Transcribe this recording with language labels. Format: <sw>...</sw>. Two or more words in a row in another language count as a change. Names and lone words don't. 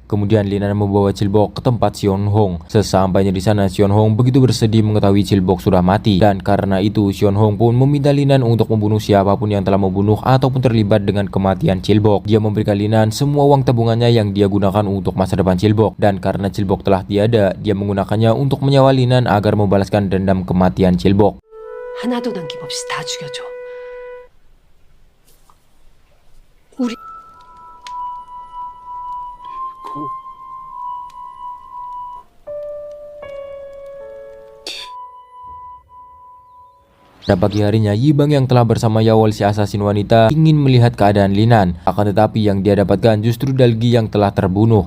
<id>Kemudian Linan membawa Chilbok ke tempat Sion Hong. Sesampainya di sana, Sion Hong begitu bersedih mengetahui Chilbok sudah mati, dan karena itu Sion Hong pun meminta Linan untuk membunuh siapapun yang telah membunuh ataupun terlibat dengan kematian Chilbok. Dia memberikan Linan semua uang tabungannya yang dia gunakan untuk masa depan Chilbok, dan karena Chilbok telah tiada, dia menggunakannya untuk menyewa Linan agar membalaskan dendam kematian Chilbok.</id> <ko>하나도 남김없이 다 죽여줘. 우리</ko> <id>Pada pagi harinya, Yibang yang telah bersama Yawol si asasin wanita ingin melihat keadaan Linan. Akan tetapi yang dia dapatkan justru Dalgi yang telah terbunuh.</id>